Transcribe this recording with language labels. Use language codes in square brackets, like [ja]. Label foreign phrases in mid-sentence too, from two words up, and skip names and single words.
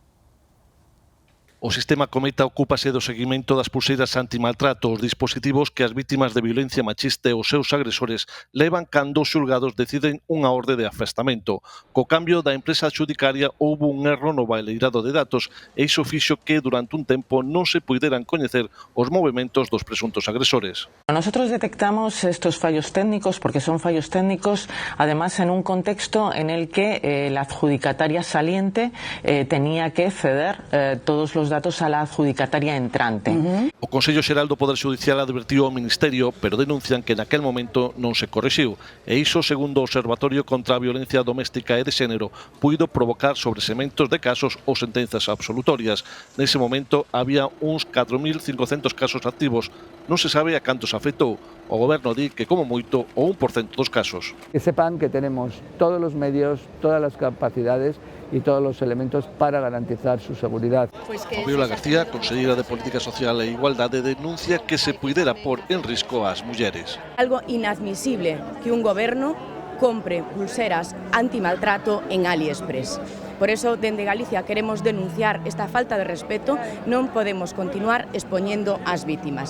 [gl] O sistema Cometa ocúpase do seguimento das pulseiras antimaltrato, os dispositivos que as vítimas de violencia machista e os seus agresores levan cando os xulgados deciden unha orde de afastamento. Co cambio da empresa adxudicaria houbo un erro no baleirado de datos e iso fixo que durante un tempo non se puideran coñecer os movementos dos presuntos agresores. [es] Nosotros detectamos estos fallos técnicos porque son fallos técnicos además en un contexto en el que la adjudicataria saliente tenía que ceder todos los datos a la adjudicataria entrante. [gl] O Consello Xeral do Poder Xudicial advertiu ao Ministerio, pero denuncian que naquel momento non se corrixiu. E iso, segundo o Observatorio contra a Violencia Doméstica e de Xénero, puido provocar sobresementos de casos ou sentenzas absolutorias. Nese momento había uns 4.500 casos activos. Non se sabe a cantos afectou. O Goberno di que, como moito, o 1% dos casos. [es] Que sepan que tenemos todos los medios, todas las capacidades y todos los elementos para garantizar su seguridad. [gl] Fabiola García, conselleira de Política Social e Igualdade, denuncia que se puidera pôr en risco ás mulleres. [es] Algo inadmisible que un goberno compre pulseras antimaltrato en AliExpress. Por eso, dende Galicia queremos denunciar esta falta de respeto. [gl] Non podemos continuar expoñendo ás vítimas.